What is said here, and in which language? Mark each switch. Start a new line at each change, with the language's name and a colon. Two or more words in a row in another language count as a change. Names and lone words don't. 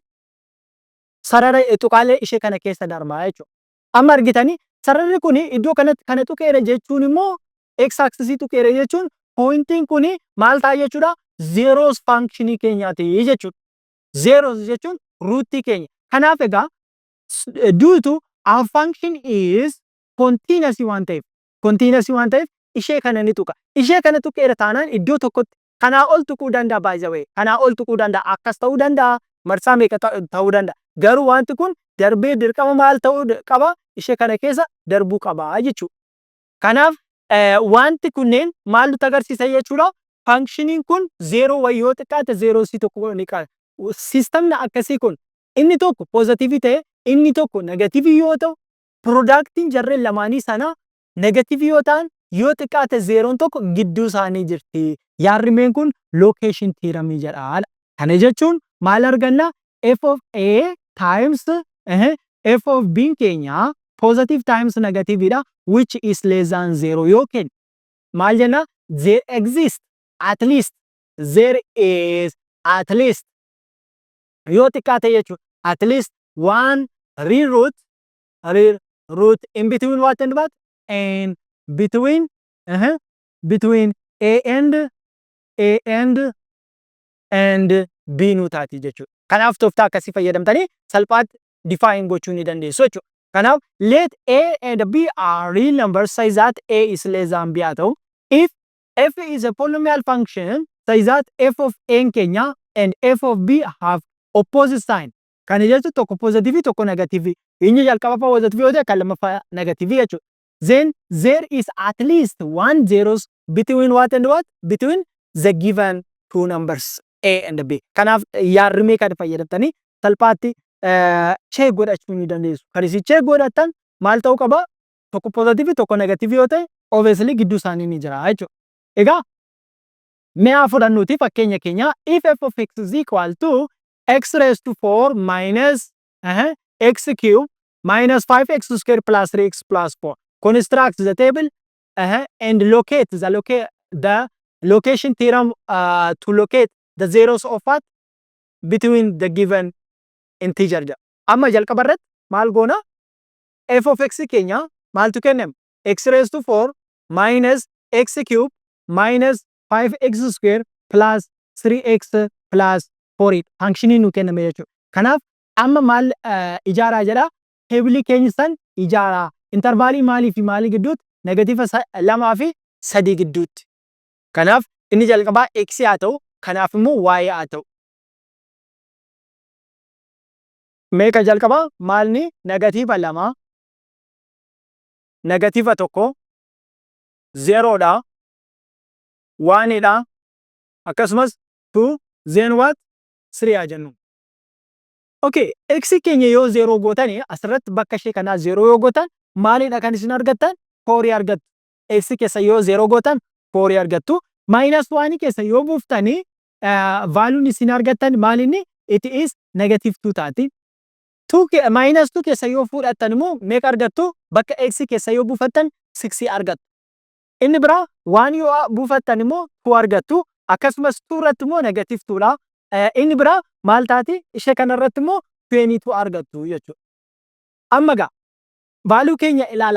Oromo: Sarara tuqaalee ishee kana keessa darba jechuudha. Amma argitanii sararri kun iddoo kanatti kana tuqeera jechuun immoo x axisii tuqeera jechuun pointiin kun maal ta'a jechuudha. Zeeroos functionii keenyaati jechuudha. Zeeroos jechuun ruutii keenya. Kanaaf egaa
English: due to our function is continuous
Oromo: waan ta'eef ishee kana ni tuqa. Ishee kana tuqeera taanaan iddoo tokkotti kanaa ol tuquu danda'a
English: by the way.
Oromo: Kanaa ol tuquu danda'a akkas ta'uu danda'a marsaa meeqa ta'uu danda'a. Garuu wanti kun darbee dirqama maal ta'uu qaba ishee kana keessa darbuu qaba jechuudha. Kanaaf wanti kunneen maal nutti agarsiisa jechuudha. Functioniin kun zeeroo wayii yoo xiqqaate zeeroo si tokko ni qaba. Sistemni akkasii kun inni tokko positive ta'e inni tokko negative yoo ta'u productiin jarreen lamaanii sana negative yoo ta'an yoo xiqqaate zeeroon tokko gidduu isaanii jirti. Yaadrimeen kun
English: location theorem
Oromo: jedha. Kana jechuun maal arganna
English: f of a times f of b keenya positive times negativeidha which is less than 0
Oromo: yookiin maal jenna
English: there exists at least there is at least
Oromo: yoo xiqqaate jechuudha.
English: At least one real root in between what and what and between a and b
Oromo: nu taati jechuudha. Kanaaf tooftaa akkasii fayyadamtanii salphaatti define gochuu ni dandeessu jechuudha.
English: Kanaaf let a and b are real numbers such that a is less than b
Oromo: haa ta'u.
English: If f is a polynomial function such that f of n keenya and f of b have opposite sign.
Oromo: Kana jechuun tokko positive tokko negative. Inni jalqaba positive yoo ta'e kan lammaffaa negative jechuudha.
English: Then there is at least one zeros between what and what? Between the given two numbers A and B.
Oromo: Kanaaf yaarrimee kan fayyadamtanii salphaatti check godhachuu ni dandeessu. Kan isin check godhattan maal ta'uu qaba? Tokko positive tokko negative yoo ta'e obviously gidduu isaanii ni jira jechuudha. Egaa mee haa fudhannuuti fakkeenya keenya
English: if f of x is equal to x raised to 4 minus x cube minus 5x squared plus 3x plus 4. Construct the table and locate the location theorem to locate the zeros of what between the given integer.
Oromo: Amma jalqaba irratti maal goona? F of x keenya maaltu kenname?
English: X raised to 4 minus x cube minus 5x squared plus 3x plus 4
Oromo: functionii nu kenname jechuudha. Kanaaf amma maal ijaaraa jedha? Table keenya san ijaaraa. Intervaalii maalii fi maalii gidduutti? Negative 2 fi 3 gidduutti. Kanaaf inni jalqabaa x haa ta'u, kanaaf immoo y haa ta'u. Meeqa jalqabaa maalni? Negative 2, negative 1, 0 dha, 1 dha, akkasumas 2,
English: then what?
Oromo: 3 haa jennu. Okay, x keenya yoo 0 gootanii asirratti bakka ishee kanaa 0 yoo gootan maalidha kan isin argattan? 4 argattu. X keessa yoo 0 gootan 4 argattu. Minus 1 keessa yoo buuftanii valuun isin argattan maalinni?
English: It is negative 2 taati.
Oromo: Minus 2 keessa yoo fudhattan immoo meeqa argattu? Bakka x keessa yoo buufattan 6 argattu. Inni biraa 1 yoo buufattan immoo 2 argattu. Akkasumas 2 irratti immoo negative 2 dha. Inni biraa maal taati? Ishee kanarratti immoo 22 argattu jechuudha. Amma gaa value keenya ilaalaa.